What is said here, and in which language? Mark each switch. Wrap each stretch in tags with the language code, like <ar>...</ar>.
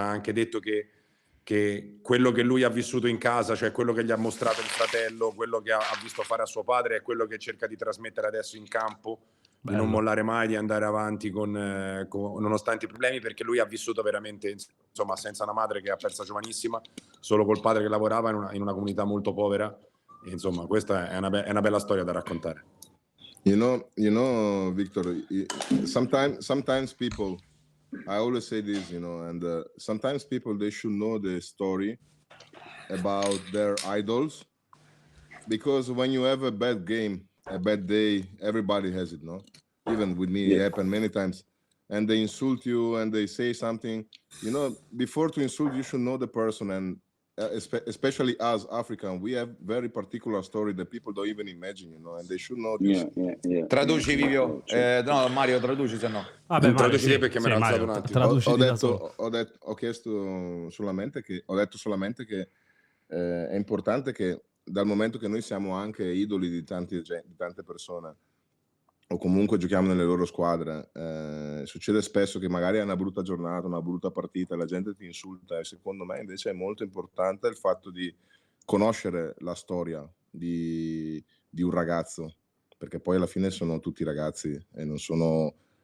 <it>Ha anche detto che quello che lui ha vissuto in casa, cioè quello che gli ha mostrato il fratello, quello che ha visto fare a suo padre, è quello che cerca di trasmettere adesso in campo. Bello. Di non mollare mai, di andare avanti nonostante i problemi, perché lui ha vissuto veramente, insomma, senza una madre che ha persa giovanissima, solo col padre che lavorava in una comunità molto povera, e insomma questa è una bella storia da raccontare.</it> <en>You know, Victor, sometimes people, I always say this, you know, and sometimes people, they should know the story about their idols, because when you have a bad game a bad day, everybody has it, no? Even with me, it happened many times. And they insult you and they say something. You know, before to insult, you should know the person. And especially us African, we have very particular story that people don't even imagine, you know, and they should know this.</en> <it>Traduci, Vivio. No, Mario, traduci se no. Vabbè, Mario, traduci te perché me ne ho alzato un attimo. Ho detto solamente che è importante che dal momento che noi siamo anche idoli di tante persone, o comunque giochiamo nelle loro squadre, succede spesso che magari hai una brutta giornata, una brutta partita, la gente ti insulta, e secondo me invece è molto importante il fatto di conoscere la storia di un ragazzo, perché poi alla fine sono tutti ragazzi e non sono</it>